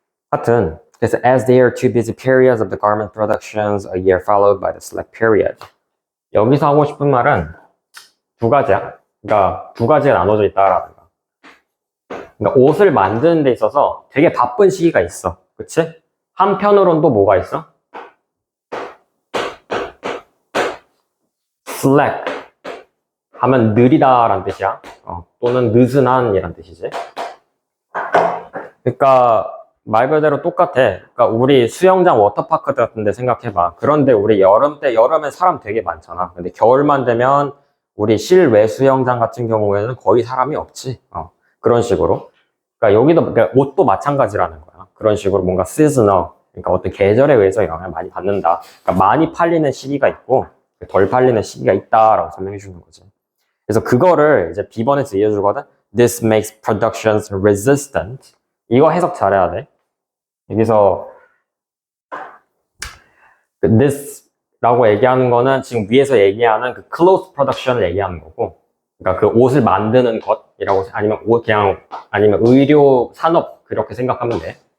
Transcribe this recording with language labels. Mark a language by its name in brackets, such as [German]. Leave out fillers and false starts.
[Korean] 하여튼, 그래서 [English] as there are two busy periods of the garment productions, a year followed by the slack period. [Korean] 여기서 하고 싶은 말은 두 가지야. 그러니까 두 가지가 나눠져 있다라는 거. 그러니까 옷을 만드는 데 있어서 되게 바쁜 시기가 있어. 그치? 한편으로는 또 뭐가 있어? slack 하면 느리다라는 뜻이야. 또는 느슨한 이란 뜻이지. 그러니까 말 그대로 똑같아. 그러니까 우리 수영장 워터파크 같은 데 생각해봐. 그런데 우리 여름에 사람 되게 많잖아. 근데 겨울만 되면 우리 실외 수영장 같은 경우에는 거의 사람이 없지. 그런 식으로. 그러니까 여기도 그러니까 옷도 마찬가지라는 거야. 그런 식으로 뭔가 시즈널, 그러니까 어떤 계절에 의해서 영향을 많이 받는다. 그러니까 많이 팔리는 시기가 있고 덜 팔리는 시기가 있다라고 설명해 주는 거지. 그래서 그거를 이제 B번에서 이어주거든. [English] This makes productions resistant. [Korean] 이거 해석 잘해야 돼. 여기서 그 this라고 얘기하는 거는 지금 위에서 얘기하는 그 [English] clothes production [Korean] 을 얘기하는 거고, 그러니까 그 옷을 만드는 것이라고 아니면 아니면 의료 산업 그렇게 생각하면 돼.